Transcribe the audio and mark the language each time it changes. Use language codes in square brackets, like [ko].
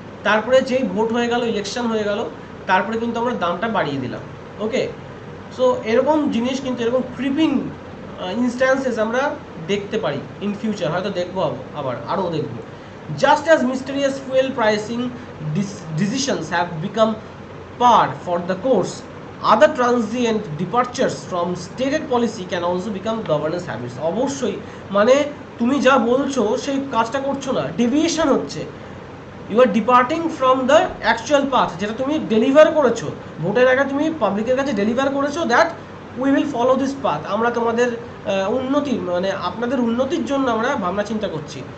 [bn] তারপরে যেই ভোট হয়ে গেল, ইলেকশন হয়ে গেল, তারপরে কিন্তু আমরা দামটা বাড়িয়ে দিলাম। ওকে, সো এরকম জিনিস কিন্তু, এরকম ক্রিপিং ইনস্ট্যান্সেস আমরা দেখতে পারি ইন ফিউচার, হয়তো দেখবো আবার আরও দেখবো। [en] Just as mysterious fuel pricing decisions have become par for the course, other transient departures from stated policy can also become governance habits. [bn] অবশ্যই, মানে তুমি যা বলছো সেই কাজটা করছো না, ডেভিয়েশন হচ্ছে, [en] you are departing from the actual path, [bn] যেটা তুমি ডেলিভার করেছো ভোটের আগে, তুমি পাবলিকের কাছে ডেলিভার করেছো [en] that we will follow this path, [bn] আমরা তোমাদের উন্নতি, মানে আপনাদের উন্নতির জন্য আমরা ভাবনা চিন্তা করছি।